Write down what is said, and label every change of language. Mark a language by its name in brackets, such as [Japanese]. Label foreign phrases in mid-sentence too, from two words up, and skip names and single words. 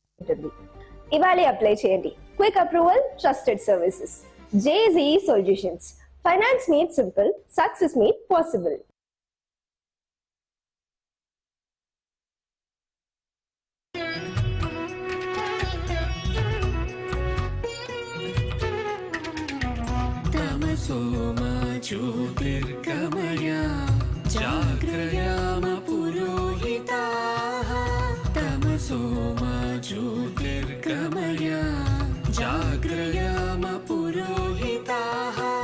[Telugu] ఉంటుంది. ఇవాళే అప్లై చేయండి. [English] Quick approval, trusted services. JSEE Solutions. Finance made simple, success made possible. [Sanskrit] तमसो मा ज्योतिर्गमय जाग्रयाम पुरोहिताः तमसो मा ज्योतिर्गमय जाग्रयाम पुरोहिताः